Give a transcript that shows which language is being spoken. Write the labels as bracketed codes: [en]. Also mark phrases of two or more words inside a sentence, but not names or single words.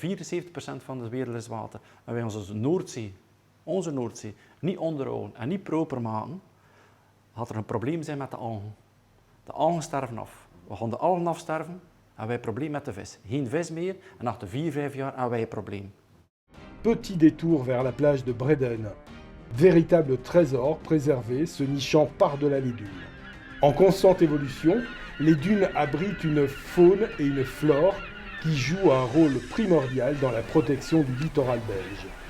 [nl] 74% van de wereld is water. En wij onze Noordzee, niet onderhouden en niet proper maken, gaat er een probleem zijn met de algen. De algen sterven af. We gaan de algen afsterven en wij hebben een probleem met de vis. Geen vis meer en na 4-5 jaar hebben wij een probleem. [fr] Petit détour vers la plage de Bredene. Véritable trésor préservé se nichant par-delà les dunes. En constante évolution, les dunes abritent une faune et une flore qui jouent un rôle primordial dans la protection du littoral belge.